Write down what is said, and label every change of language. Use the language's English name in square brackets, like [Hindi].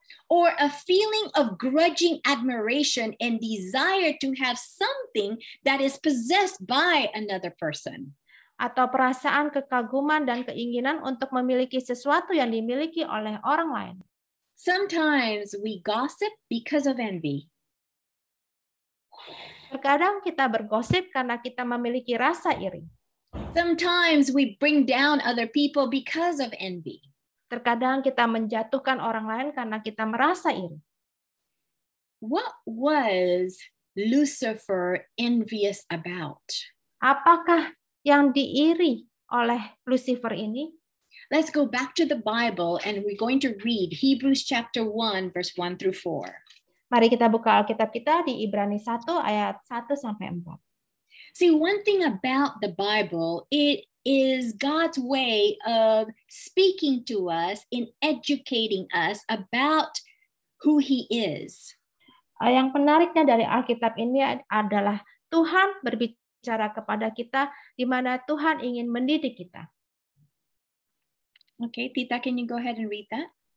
[English] Or a feeling of grudging admiration and desire to have something that is possessed by another person. [Indonesian] Atau perasaan kekaguman dan keinginan untuk memiliki sesuatu yang dimiliki oleh orang lain. [English] Sometimes we gossip because of envy. [Indonesian] Terkadang kita bergosip karena kita memiliki rasa iri. [English] Sometimes we bring down other people because of envy. [Indonesian] Terkadang kita menjatuhkan orang lain karena kita merasa iri. [English] What was Lucifer envious about? [Indonesian] Apakah yang diiri oleh Lucifer ini? [English] Let's go back to the Bible and we're going to read Hebrews chapter 1 verse 1 through 4. [Indonesian] Mari kita buka Alkitab kita di Ibrani 1 ayat 1 sampai 4. [English] See, one thing about the Bible, it is God's way of speaking to us and educating us about who He is. [Indonesian] Yang menariknya dari Alkitab ini adalah Tuhan berbicara kepada kita di mana Tuhan ingin mendidik kita. [English] Okay, Tita, can you go ahead and read that?